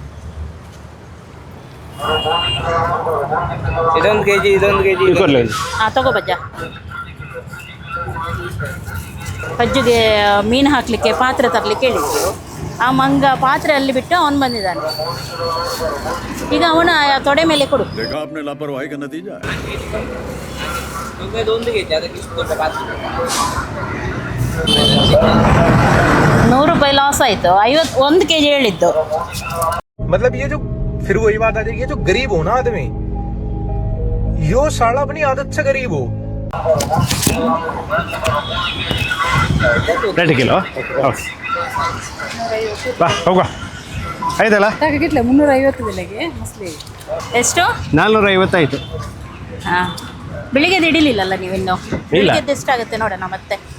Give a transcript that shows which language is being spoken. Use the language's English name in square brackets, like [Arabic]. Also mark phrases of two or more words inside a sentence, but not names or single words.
[Kannada] ಇದೊಂದು ಕೆಜಿ ಕೊಡ್ಲಿ. ತಗೋ ಬಜ್ಜ. ಬಜ್ಜಿಗೆ ಮೀನು ಹಾಕಲಿಕ್ಕೆ ಪಾತ್ರೆ ತರಲಿಕ್ಕೆ ಹೇಳಿದ್ರು. ಆ ಮಂಗ ಪಾತ್ರೆ ಅಲ್ಲಿ ಬಿಟ್ಟು ಅವನು ಬಂದಿದ್ದಾನೆ. ಈಗ ಅವನ ತೊಡೆ ಮೇಲೆ ಕೊಡು. [Hindi] देखा आपने लापरवाही का नतीजा है. [Kannada] ಒಂದು ಕೆಜಿ ಅದಕ್ಕೆ ಇಷ್ಟು ದೊಡ್ಡ ಪಾತ್ರೆ. 100 ರೂಪಾಯಿ ಲಾಸ್ ಆಯಿತು. 51 kg ಹೇಳಿದ್ದು. [Hindi] मतलब ये जो फिर वही बात आ जाएगी, ये जो गरीब हो ना आदमी, यो साला अपनी आदत से गरीब हो. [Kannada] 2 ಕಿಲೋ ಬಾ ಹೋಗುವ ಆಯ್ತಲ್ಲ. ಕಿಟ್ಲೆ 350 ಬೆಲೆಗೆ ಮಸ್ಲಿ. ಎಷ್ಟು? 450 ಆಯಿತು. ಹಾಂ, ಬೆಳಿಗ್ಗೆದು ಹಿಡಿಲಿಲ್ಲಲ್ಲ ನೀವಿನ್ನು? ಬೆಳಿಗ್ಗೆದ್ದು ಎಷ್ಟಾಗುತ್ತೆ ನೋಡೋಣ ಮತ್ತೆ.